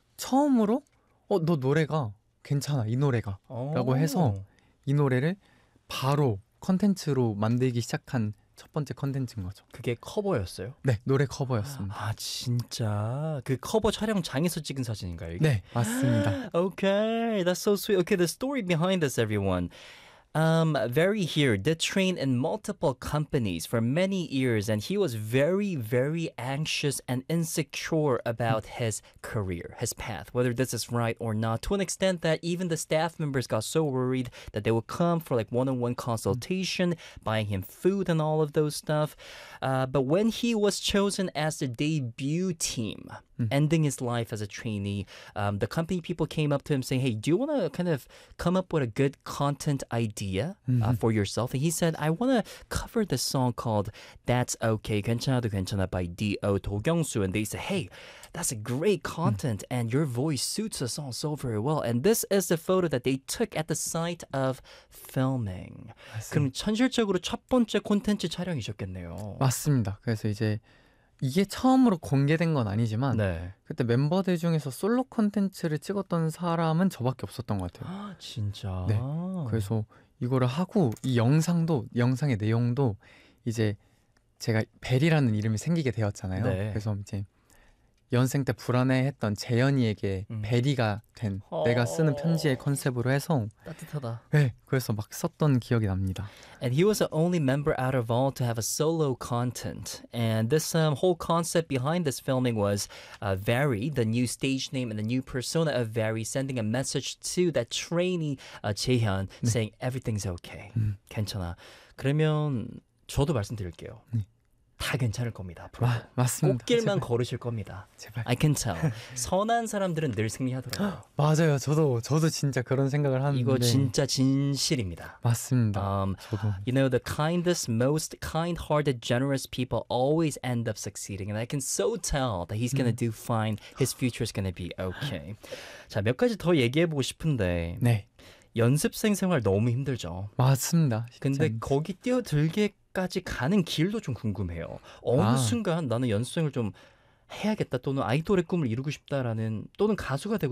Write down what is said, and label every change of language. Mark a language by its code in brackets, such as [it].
[ko] 처음으로 너 노래가 괜찮아 이 노래가 라고 해서 오. 이 노래를 바로 컨텐츠로 만들기 시작한 첫 번째 컨텐츠인 거죠. 그게 커버였어요? 네, 노래 커버였습니다. 아, 진짜? 그 커버 촬영장에서 찍은 사진인가요, 이게? 네, 맞습니다. [en] Okay, that's so sweet. Okay, the story behind this, everyone. Very here, did train in multiple companies for many years, and he was very, very anxious and insecure about his career, his path, whether this is right or not, to an extent that even the staff members got so worried that they would come for like one-on-one consultation, buying him food and all of those stuff. But when he was chosen as the debut team, ending his life as a trainee, the company people came up to him saying, "Hey, do you want to kind of come up with a good content idea for yourself?" And he said, "I want to cover this song called 'That's Okay, 괜찮아도 괜찮아' by D.O. [ko] 도경수." [en] And they said, "Hey, that's a great content, and your voice suits the song so very well." And this is the photo that they took at the site of filming. [ko] 그럼 현실적으로 첫 번째 콘텐츠 촬영이셨겠네요. 맞습니다. 그래서 이제 이게 처음으로 공개된 건 아니지만 그때 멤버들 중에서 솔로 콘텐츠를 찍었던 사람은 저밖에 없었던 것 같아요. 아, 진짜. 네. 그래서 이거를 하고 이 영상의 내용도 이제 제가 벨이라는 이름이 생기게 되었잖아요. 그래서 이제 연생 때 불안해했던 재현이에게 베리가 된 내가 쓰는 편지의 컨셉으로 해서 따뜻하다. 네, 그래서 막 썼던 기억이 납니다. [en] And he was the only member out of all to have a solo content. And this whole concept behind this filming was Very, the new stage name and the new persona of Very, sending a message to that trainee, Jaehyun, saying everything's okay. [ko] 괜찮아. 그러면 저도 말씀드릴게요. 다 괜찮을 겁니다, 앞으로도. 맞습니다. 꽃길만 걸으실 겁니다. 제발. [en] I can tell. [ko] 선한 사람들은 늘 승리하더라고요. 맞아요. 저도 진짜 그런 생각을 이거 하는데. 진짜 진실입니다. 맞습니다. 저도. [en] You know, the kindest, most kind-hearted, generous people always end up succeeding. And I can so tell that he's gonna do fine. His future is gonna be okay. [ko] 자, 몇 가지 더 얘기해보고 싶은데. 네. 연습생 생활 너무 힘들죠? 맞습니다. 근데 진짜. 거기 뛰어들게 까지 가는 길도 좀 궁금해요. 어느 아. 순간 나는 연습생을 좀 해야겠다 또는 아이돌의 꿈을 이루고 싶다라는 또는 가수가 되고